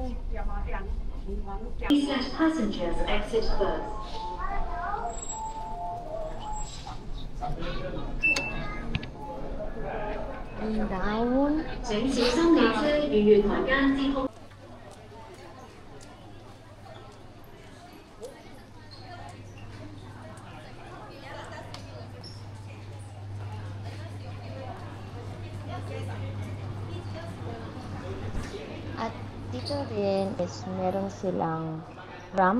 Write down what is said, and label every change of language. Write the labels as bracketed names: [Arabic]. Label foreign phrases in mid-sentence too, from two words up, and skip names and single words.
[English] Please let passengers exit first. down. [Cantonese] 請小心列車與月台間之空。 [Filipino] At dito rin is meron silang ramp.